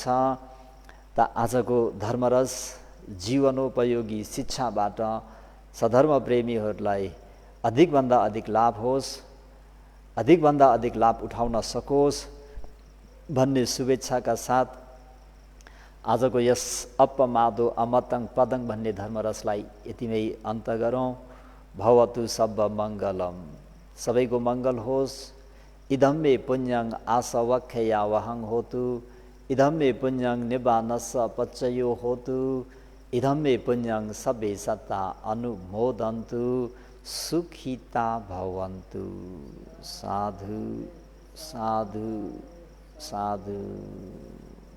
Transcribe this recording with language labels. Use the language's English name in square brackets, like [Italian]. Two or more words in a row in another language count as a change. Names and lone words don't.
[Nepali] त आजको धर्मरस जीवनोपयोगी शिक्षाबाट सधर्म प्रेमीहरूलाई अधिकभन्दा अधिक लाभ होस्, अधिकभन्दा अधिक लाभ उठाउन सकोस् भन्ने शुभेच्छाका साथ आजको यस [Pali] अपमादो अमतङ पदङ [Nepali] भन्ने धर्मरसलाई यतिमै अन्त गरौँ। [Pali] भवतु सब मङ्गलम, [Nepali] सबैको मङ्गल होस्। [Pali] इदं मे पुण्यं आसवख्या वहं होतु, इदं मे पुण्यं निबानस्स पच्चयो होतु, इदं मे पुण्यं सबे सत्ता अनुमोदन्तु, सुखिता भवन्तु। साधु साधु साधु।